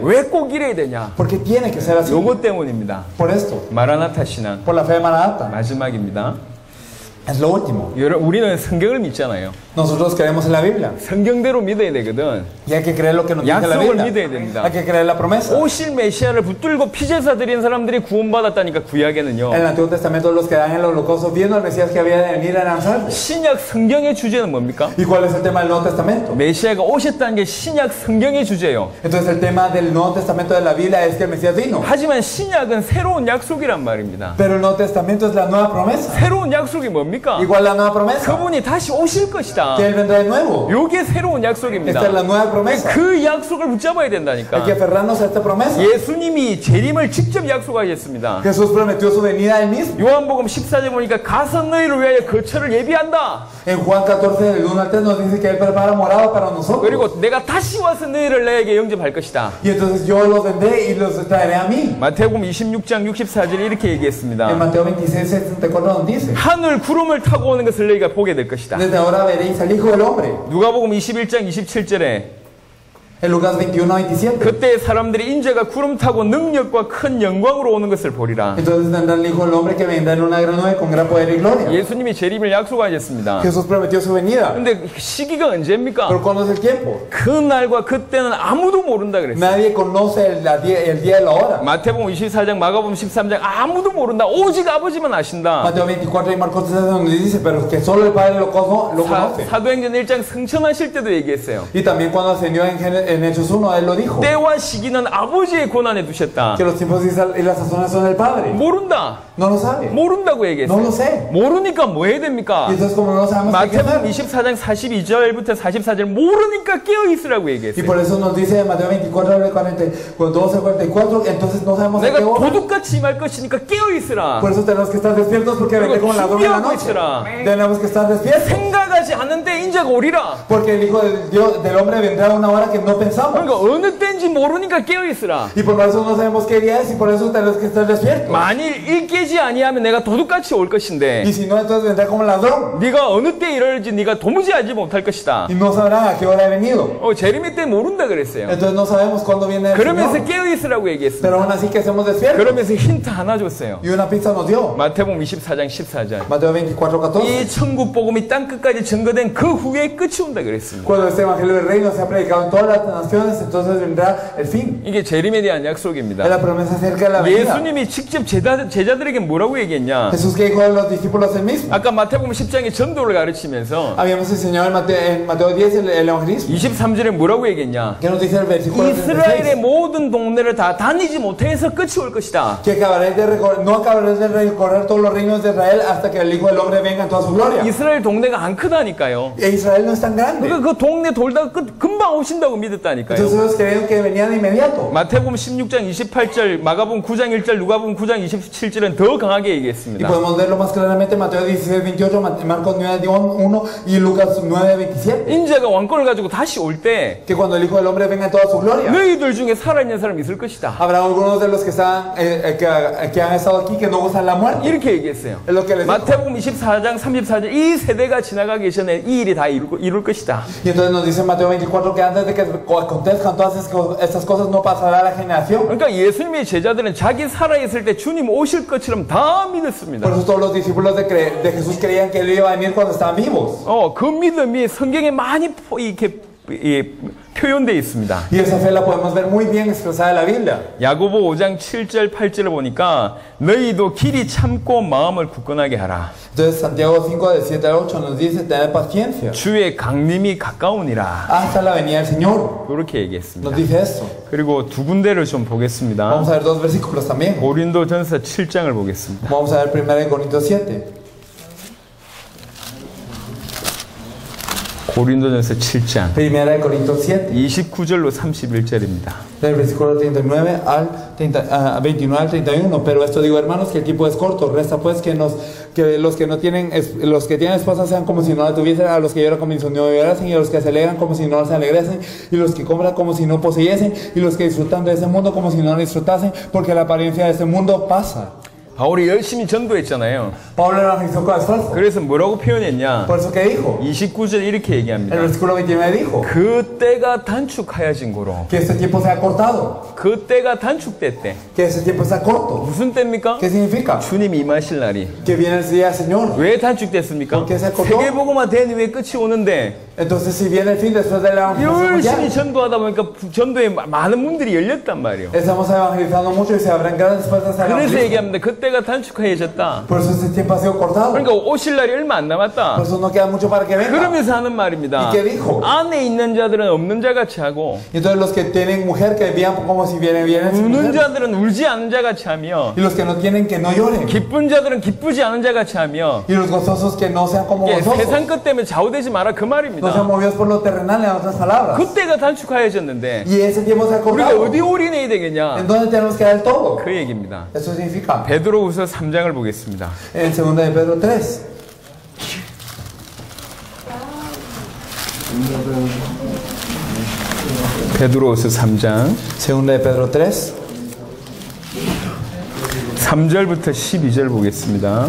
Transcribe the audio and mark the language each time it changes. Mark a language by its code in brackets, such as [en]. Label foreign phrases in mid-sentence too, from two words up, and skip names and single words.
[ko] 왜 꼭 이래야 되냐? [es] Porque tiene que ser así. [ko] 요것 때문입니다. [es] Por esto. [ko] 마라나타 신앙 [es] Por la fe de Maranatha. [ko] 마지막입니다. [es] Es lo último. [ko] 우리는 성경을 믿잖아요. [es] Nosotros creemos en la Biblia. [ko] 성경대로 믿어야 되거든. [es] Y hay que creer lo que nos dice la [ko] 약속을 [es] Biblia. [ko] 믿어야 됩니다. [es] Hay que creer la promesa. [ko] 오실 메시아를 붙들고 피제사 드린 사람들이 구원받았다니까 구약에는요. [es] En el Antiguo Testamento los que dan el holocausto viendo al Mesías que había de venir eran salvos. [ko] 신약 성경의 주제는 뭡니까? [es] ¿Y cuál es el tema del Nuevo Testamento? [ko] 메시아가 오셨다는 게 신약 성경의 주제예요. [es] Entonces el tema del Nuevo Testamento de la Biblia es que el Mesías vino. [ko] 하지만 신약은 새로운 약속이란 말입니다. [es] Pero el Nuevo Testamento es la nueva promesa. [ko] 새로운 약속이 뭡니까? [es] Igual la nueva promesa. [ko] 그분이 다시 오실 것이다. [es] Que Él vendrá de nuevo. [ko] 요게 새로운 약속입니다. [es] Esta es la nueva promesa. [ko] 그 약속을 붙잡아야 [es] Hay que [ko] 된다니까. [es] aferrarnos a esta promesa. [ko] 예수님이 재림을 직접 약속하셨습니다. [es] Jesús prometió su venida Él mismo. [ko] 요한복음 14절 보니까 가서 너희를 위하여 거처를 예비한다. [es] En Juan 14, del 1 al 3 nos dice que Él prepara morada para nosotros. [ko] 그리고 내가 다시 와서 너희를 내게 영접할 것이다. [es] Y entonces yo los vendré y los traeré a mí. [ko] 마태복음 26장 64절에 이렇게 [es] En [ko] 얘기했습니다. [es] Mateo 26, 64 nos dice: [ko] 하늘 구름을 타고 오는 것을 너희가 보게 될 것이다. [es] Desde ahora veréis al Hijo del Hombre. [ko] 누가복음 21장 27절에 [es] En Lucas 21, 27. [ko] 그때 사람들이 인자가 구름 타고 능력과 큰 영광으로 오는 것을 보리라. [es] Entonces tendrá el Hijo del Hombre que vendrá en una gran nube con gran poder y gloria. [ko] 예수님이 재림을 약속하셨습니다. [es] Jesús prometió su venida. [ko] 근데 시기가 언제입니까? [es] Pero ¿cuándo es el tiempo? [ko] 그 날과 그때는 아무도 모른다 그랬어요. [es] Nadie conoce el día y la hora. [ko] 마태복음 24장, 마가복음 13장 아무도 모른다. 오직 아버지만 아신다. [es] Mateo 24 y Marcos 13 nos dice, pero que solo el Padre lo conoce. [ko] 사도행전 1장 승천하실 때도 얘기했어요. [es] Y también cuando ascendió en Hechos 1, Él lo dijo. [ko] 때와 시기는 아버지의 권한에 두셨다. [es] Que los tiempos y las sazones son del Padre. [ko] 모른다. [es] No lo sabe. [ko] 모른다고 얘기했어요. [es] No lo sé. [ko] 모르니까 뭐 해야 됩니까? [es] Y entonces como no lo sabemos, ¿qué hay que [ko] 마태복음 [es] hacer? [ko] 24장 42절부터 44절 모르니까 깨어 있으라고 [es] Y [ko] 얘기했어요. [es] por eso nos dice en Mateo 24, 12, 44, entonces no sabemos a [ko] 내가 [es] qué hora. [ko] 도둑같이 임할 것이니까 깨어 있으라. [es] Por eso tenemos que estar despiertos porque vendré como ladrón en la noche. Tenemos que estar despiertos. [ko] 생각하지 않는데 인자가 오리라. [es] Porque el Hijo del Hombre vendrá a una hora que no pensamos. [ko] 그러니까 어느 때인지 모르니까 깨어 있으라. [es] Y por eso no sabemos qué día es y por eso tenemos que estar despiertos. [ko] 만일 일깨지 아니하면 내가 도둑같이 올 것인데 [es] Y si no, entonces vendrá como ladrón. [ko] 네가 어느 때 이럴지 네가 도무지 알지 못할 것이다. [es] Y no sabrán a qué hora he venido. [ko] 재림이 때 모른다 그랬어요. [es] Entonces no sabemos cuándo viene el [ko] 그러면서 [es] Señor. [ko] 깨어 있으라고 얘기했습니다. [es] Pero aún así que hacemos despiertos. [ko] 그러면서 힌트 하나 줬어요. [es] Y una pista nos dio. [ko] 마태복음 24장 14절. [es] Mateo 24, 14. [ko] 이 천국 복음이 땅 끝까지 증거된 그 후에 끝이 온다 그랬습니다. [es] Cuando este evangelio del reino se ha predicado en todas las naciones, entonces vendrá el fin. [ko] 이게 재림에 대한 [es] Es [ko] 약속입니다. [es] la promesa acerca de la venida. [ko] 예수님이 직접 제자들에게 뭐라고 얘기했냐? [es] Jesús que dijo a los discípulos el mismo. [ko] 아까 마태복음 10장의 전도를 가르치면서 [es] Habíamos enseñado en Mateo 10 el evangelismo. [ko] 23절에 뭐라고 얘기했냐? [es] ¿Qué nos dice el versículo [ko] 이스라엘의 [es] 36? [ko] 모든 동네를 다 다니지 못해서 끝이 올 것이다. [es] Que no acabaréis de recorrer todos los reinos de Israel hasta que el Hijo del Hombre venga en toda su gloria. [ko] 이스라엘 동네가 안 크다니까요. [es] E Israel no es tan grande. [ko] 그러니까 그 동네 돌다가 금방 오신다고 믿었다니까요. [es] Entonces ellos creyeron que venía de inmediato. [ko] 마태복음 16장 28절, 마가복음 9장 1절, 누가복음 9장 27절은 더 강하게 [es] Y [ko] 얘기했습니다. [es] podemos verlo más claramente en Mateo 16, 28, Marcos 9, 1 y Lucas 9, 27. [ko] 인자가 왕권을 가지고 다시 올 때 [es] Que cuando el Hijo del Hombre venga en toda su gloria, [ko] 너희들 중에 살아있는 사람이 있을 것이다. [es] habrá algunos de los que han estado aquí que no gozan la muerte. [ko] 이렇게 얘기했어요. [es] Es lo que les dijo. [ko] 마태복음 24장 34절 이 세대가 지나가기 전에 이 일이 다 이룰 것이다. [es] Y entonces nos dice Mateo 24 que antes de que acontezcan todas estas cosas no pasará la generación. [ko] 그러니까 예수님의 제자들은 자기 살아있을 때 주님 오실 것처럼 다 믿었습니다. [es] Por eso todos los discípulos de Jesús creían que Él iba a venir cuando estaban vivos. [ko] 그 믿음이 성경에 많이 이렇게 표현되어 있습니다. [es] Y esa fe la podemos ver muy bien expresada en la Biblia. [ko] 야고보 5장 7절 8절을 보니까 너희도 길이 참고 마음을 굳건하게 하라. [es] Entonces Santiago 5 del 7 al 8 nos dice tener paciencia [ko] 주의 강림이 가까우니라. [es] hasta la venida del Señor. [ko] 그렇게 얘기했습니다. [es] Nos dice esto. [ko] 그리고 두 군데를 좀 보겠습니다. [es] Vamos a ver dos versículos también. [ko] 고린도전서 7장을 보겠습니다. [es] Vamos a ver 1 Corintios 7. [ko] 고린도전서 7장 [es] 1 Corintios 7. [ko] 29절로 31절입니다. [es] Del versículo 39 al 29 al 31. Pero esto digo, hermanos, que el tiempo es corto. Resta pues que los que tienen esposas sean como si no la tuviesen, a los que lloran como si no llorasen, y a los que se alegran como si no se alegrasen, y los que compran como si no poseyesen, y los que disfrutan de ese mundo como si no lo disfrutasen, porque la apariencia de este mundo pasa. [ko] 바울이 열심히 전도했잖아요. [es] Pablo evangelizó con esfuerzo. [ko] 그래서 뭐라고 표현했냐? [es] Por eso que dijo, [ko] 29절 이렇게 [es] el [ko] 얘기합니다. [es] versículo 29 dijo, [ko] 그 때가 단축하여진 거로. [es] que este tiempo sea cortado, [ko] 그 때가 단축됐대. [es] que este tiempo sea corto. [ko] 무슨 때입니까? [es] ¿Qué significa? [ko] 주님 임하실 날이. [es] Que viene el día del Señor. [ko] 왜 단축됐습니까? [es] porque se cortó. [ko] 세계복음화 된 후에 끝이 오는데 [es] Entonces, si viene el fin después de la evangelización [ko] 열심히 [es] mundial, [ko] 전도하다 보니까 전도에 많은 문들이 열렸단 말이에요. [es] estamos evangelizando mucho y se abren grandes puertas al [ko] 그래서 [es] evangelismo. [ko] 얘기합니다. 그때가 단축해졌다. [es] Por eso este tiempo ha sido cortado. [ko] 그러니까 오실 날이 얼마 안 [es] Por [ko] 남았다. [es] eso no queda mucho para que venga. [ko] 그러면서 하는 말입니다. [es] ¿Y qué dijo? [ko] 안에 있는 자들은 없는 자 같이 하고 [es] Y entonces los que tienen mujer que vivan como si vienen sin [ko] 우는 [es] mujer. [ko] 자들은 울지 않은 자 같이 하며 [es] Y los que no tienen que no lloren. [ko] 기쁜 자들은 기쁘지 않은 자 같이 하며 [es] Y los gozosos que no sean como [ko] 예, [es] gozosos. [ko] 세상 것 때문에 좌우되지 마라 그 [es] No sean [ko] 말입니다. [es] movidos por lo terrenal, en otras palabras. [ko] 그때가 단축하여졌는데 [es] Y ese tiempo se ha [ko] 우리가 [es] cortado. [ko] 어디 올인해야 되겠냐? [es] ¿En dónde tenemos que dar el todo? [ko] 그 얘기입니다. [es] Eso significa. [ko] 베드로후서 3장을 보겠습니다. [es] En 2 de Pedro 3. [ko] 베드로후서 3장 [es] 2 de Pedro 3. [ko] 3절부터 12절 보겠습니다.